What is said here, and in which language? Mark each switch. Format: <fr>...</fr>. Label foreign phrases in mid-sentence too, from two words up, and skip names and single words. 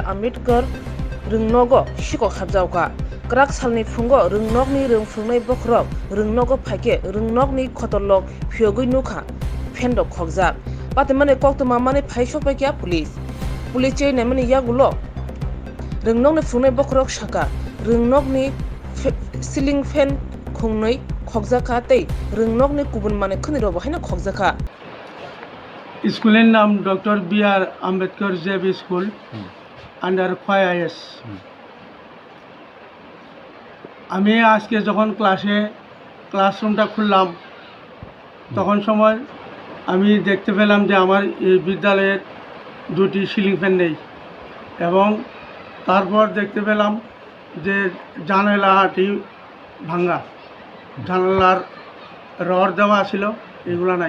<trp>Ambedkar rungnogo Sikok habjauka krak salni phungo rungnokni rungphungnai bokrok rungnogo phaike rungnokni khotolok phiogui nukha phendo khogjak patemane koktoma mane phaisok paikya police chei nemani yagulo rungnokni phungnai bokrok saka rungnokni</trp> <en>ceiling fan</en> <trp>khungnai khogjaka tei rungnokni kubun mane khni robo haina khogjaka</trp> <bn>স্কুলের নাম ডক্টর B.R. আম্বেদকর জেবি স্কুল আন্ডার খোয়াই আইএস। আমি আজকে যখন ক্লাসরুমটা খুললাম তখন সময় আমি দেখতে পেলাম যে আমার এই বিদ্যালয়ের দুটি সিলিং ফ্যান নেই এবং তারপর দেখতে পেলাম যে জানালাটি ভাঙা, জানালার রড দেওয়া ছিল, এগুলো নাই।</bn>